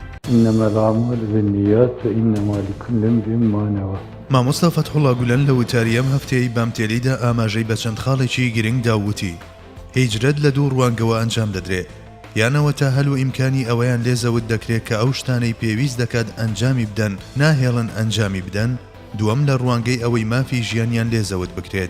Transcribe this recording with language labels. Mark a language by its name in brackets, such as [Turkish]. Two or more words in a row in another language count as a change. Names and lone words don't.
[Arabic] إنما الأعمال بالنيات وإنما لكل امرئ ما نوى. [Central Kurdish] مامۆستا فەتحوڵڵا گولەن لە وتاریەم هەفتەی بامتێلیدا ئاماژەی بە چەند خاڵێکی گرنگ داوتی هیجرەت لە دوو ڕوانگەوە ئەنجام دەدرێت، یانەوە تا هەلو ئیمکانی ئەوەیان لێزەوت دەکرێت کە ئەو شتانەی پێویست دەکات ئەنجامی بدەن ناهێڵن ئەنجامی بدەن، دووەم لە ڕوانگەی ئەوەی مافی ژیانیان لێزەوت بکرێت.